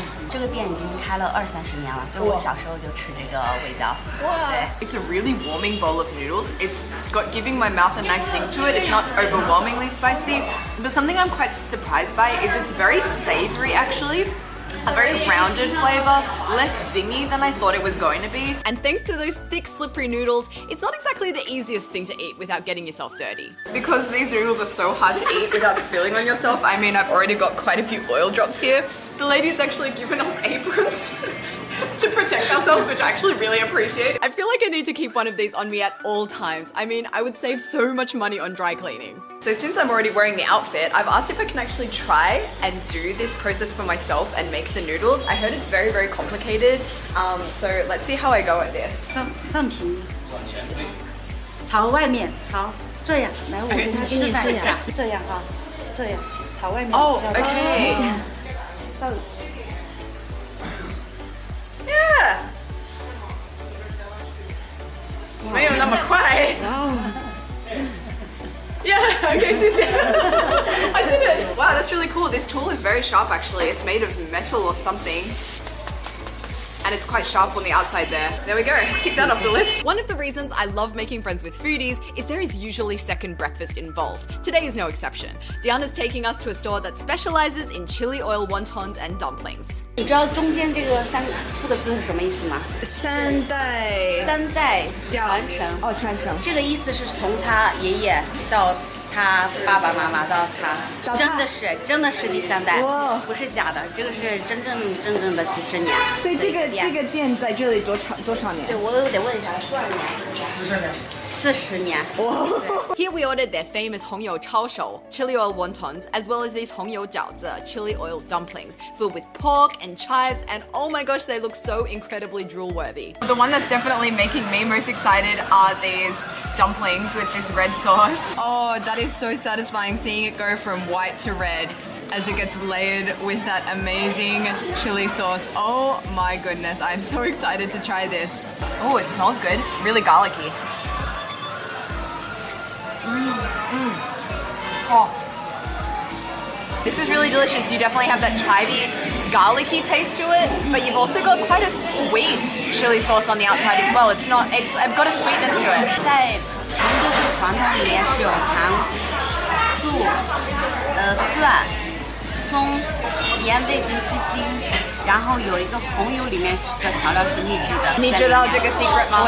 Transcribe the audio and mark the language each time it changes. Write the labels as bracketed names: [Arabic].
[Chinese] 这个店已经开了20-30年了，就我小时候就吃这个味道。对。 [English] It's a really warming bowl of noodles. It's got giving my mouth a nice zing to it. It's not overwhelmingly spicy, but something I'm quite surprised by is it's very savory actually. A very rounded flavor, less zingy than I thought it was going to be. And thanks to those thick, slippery noodles, it's not exactly the easiest thing to eat without getting yourself dirty. Because these noodles are so hard to eat without spilling on yourself, I mean, I've already got quite a few oil drops here. The lady's actually given us aprons to protect ourselves, which I actually really appreciate. I feel like I need to keep one of these on me at all times. I mean, I would save so much money on dry cleaning. So since I'm already wearing the outfit, I've asked if I can actually try and do this process for myself and make the noodles. I heard it's very, very complicated. So let's see how I go at this. [Chinese] 放平，朝外面，朝这样，来，我给你示范一下，这样啊，这样，朝外面。 [English] Oh, okay. Yeah. [Chinese] 没有那么快。 [English] Yeah, okay, I did it! Wow, that's really cool. This tool is very sharp actually. It's made of metal or something. And it's quite sharp on the outside there. There we go, tick that off the list. One of the reasons I love making friends with foodies is there is usually second breakfast involved. Today is no exception. Diana's taking us to a store that specializes in chili oil wontons and dumplings. [Chinese] 你知道中间这个4个字是什么意思吗？三代传承。哦，传承。这个意思是从他爷爷到他爸爸妈妈到他，真的是第3代，不是假的，这个是真正的几十年。所以这个店在这里多少年？对，我得问一下，多少年？40年。 [English] Here we ordered their famous hongyou chaoshou, chili oil wontons, as well as these hongyou jiaozi, chili oil dumplings, filled with pork and chives, and oh my gosh, they look so incredibly drool-worthy. The one that's definitely making me most excited are these dumplings with this red sauce. Oh, that is so satisfying seeing it go from white to red as it gets layered with that amazing chili sauce. Oh my goodness, I'm so excited to try this. Oh, it smells good, really garlicky. Oh, This is really delicious. You definitely have that chive-y, garlicky taste to it, but you've also got quite a sweet chili sauce on the outside as well. It's got a sweetness to it. [Chinese] 在成都的传统里面是有糖、醋、蒜、葱、盐、味精、鸡精，然后有一个红油，里面的调料是秘制的。你知道这个 secret 吗？